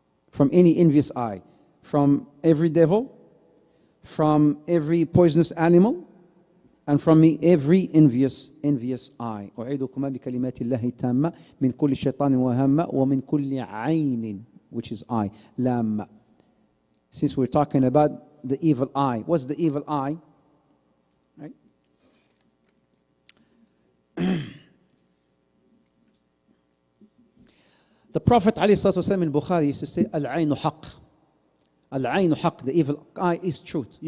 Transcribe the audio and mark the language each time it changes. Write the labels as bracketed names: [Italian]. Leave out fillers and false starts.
[English] From any envious eye. From every devil, from every poisonous animal, and from every envious eye. [Arabic] أعيدكما بكلمات الله التامة من كل شيطان وهامة ومن كل عين, [English] which is eye, [Arabic] لامة. [English] Since we're talking about the evil eye, what's the evil eye? Right? The Prophet ﷺ in Bukhari used to say, [Arabic] Al-Ainu Haqq. Al-Ainu Haqq, [English] the evil eye is truth.